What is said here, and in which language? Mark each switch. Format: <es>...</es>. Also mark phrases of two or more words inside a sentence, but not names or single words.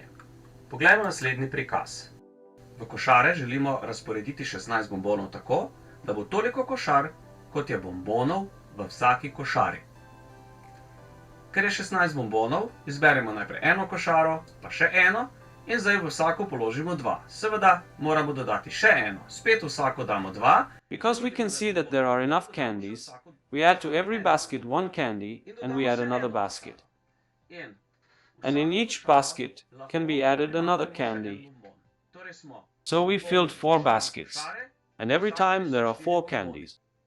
<sl>Poglejmo naslednji prikaz. V košare želimo razporediti 16 bombonov tako, da bo toliko košar, kot je bombonov v vsaki košari. Ker je 16 bombonov, izberemo najprej eno košaro, pa še eno in zdaj v vsako položimo 2. Seveda moramo dodati še eno, spet v vsako damo 2.</sl> <en>Because we can see that there are enough candies, we add to every basket one candy and we add another basket. And in each basket can be added another candy. So we filled 4 baskets, and every time there are 4 candies.</en>